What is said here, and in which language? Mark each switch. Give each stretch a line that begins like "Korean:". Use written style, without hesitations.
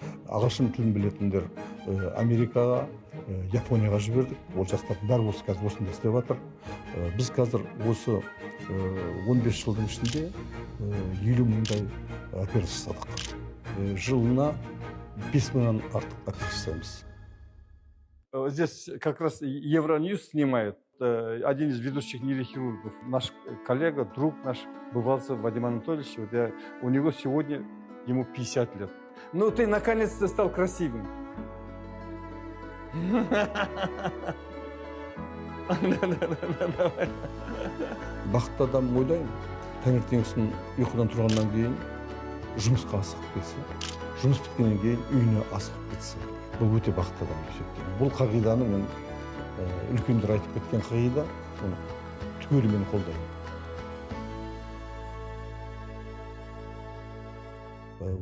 Kazakh: Ағылшын тілін білетіндер Америкаға, Японияға жібердік. Ол жастардың бәрі осы қазір осында істеп жатыр. Біз қазір осы 15 жылдың ішінде 50 мыңдай операция жасадық. Жылына 5 мыңнан артық операция жасаймыз.
Russian: Здесь как раз Евроньюз снимает. Один из ведущих нейрохирургов, наш коллега, друг наш, Бывалцев Вадим Анатольевич. У него сегодня, ему 50 лет. Ну, ты наконец-то стал красивым.
Kazakh: Бақытты адам ойлаймын, таңертеңгісін ұйқыдан тұрғаннан кейін жұмысқа асығып кетсе, жұмыс біткеннен кейін үйіне асығып кетсе, бұл өте бақытты адам деп есептеймін. Бұл қағиданы мен үлкендер айтып кеткен қағида, оны түгелімен қолдаймын.